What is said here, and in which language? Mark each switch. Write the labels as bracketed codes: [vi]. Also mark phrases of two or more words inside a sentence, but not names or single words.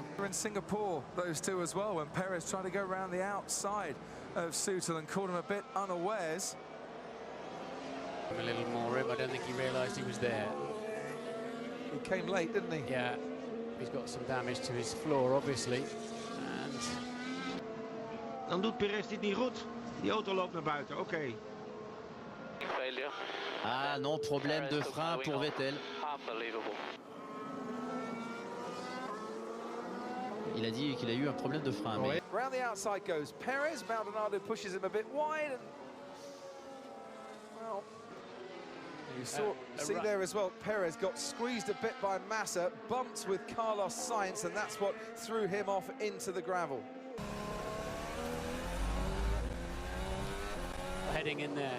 [en] We're in Singapore, those two as well, when Perez tried to go around the outside of Soutel and caught him a bit unawares. A little more room. I don't think he realised he was there. He came late, didn't he? Yeah, he's got some damage to his floor, obviously. And [nl] Dan doet Perez dit niet goed. Die auto loopt naar buiten, oké. [fr] Ah non, problème de frein pour Vettel. Il a dit qu'il a eu un problème de frein. Mais... [en] Round the outside goes Perez. Maldonado pushes him a bit wide. And, well, you see there as well, Perez got squeezed a bit by Massa, bumped with Carlos Sainz, and that's what threw him off into the gravel. heading in there.